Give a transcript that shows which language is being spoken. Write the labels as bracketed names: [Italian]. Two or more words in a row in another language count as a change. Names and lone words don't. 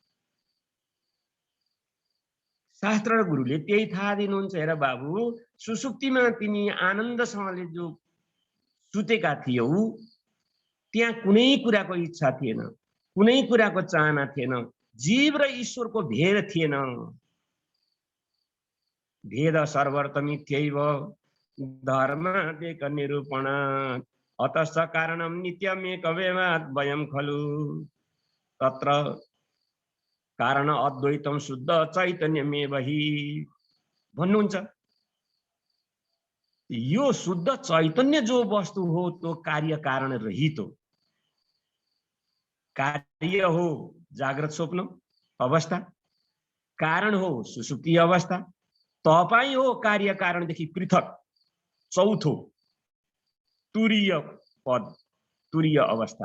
[Nepali] शास्त्र र गुरुले त्यही थाहा दिनुहुन्छ। हेर बाबु, सुसुप्तिमा तिमी आनन्दसँगले जो सुतेका थियौ, त्यहाँ कुनै कुराको इच्छा थिएन, कुनै कुराको चाहना थिएन, जीव र ईश्वरको भेद थिएन। [Sanskrit] भेद सर्वत्र मिथ्यैव धर्मादेक निरूपण अतश्च कारणं नित्यमेकमेवात् वयं खलु तत्र कारण अद्वैतं शुद्ध चैतन्यमेव हि भन्नुहुन्छ। [Nepali] यो शुद्ध चैतन्य जो वस्तु हो त्यो कार्य कारण रहित हो। कार्य हो जाग्रत स्वप्न अवस्था, कारण हो सुषुप्ति अवस्था, तपाई हो कार्य कारणदेखि पृथक चौथो तुरीय पद, तुरीय अवस्था।